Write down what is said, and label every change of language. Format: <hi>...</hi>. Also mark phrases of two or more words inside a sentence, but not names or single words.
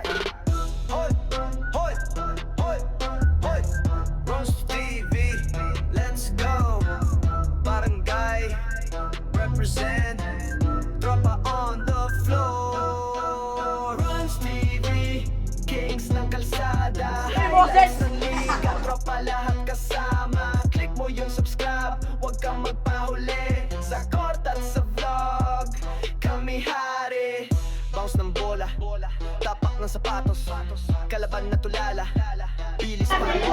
<en>Hoy, hoy, hoy, hoy. Runs TV, let's go. Barangay, represent. Tropa on the floor.</en> <tl>Runs TV, Kings ng kalsada. Highlights ng liga, tropa lahat kasama. Click mo yung subscribe, huwag kang magpahuli. Sa court at sa vlog, kami hari. Bounce ng bola, tapak ng sapatos, kalaban na tulala, bilis pa rin.</tl>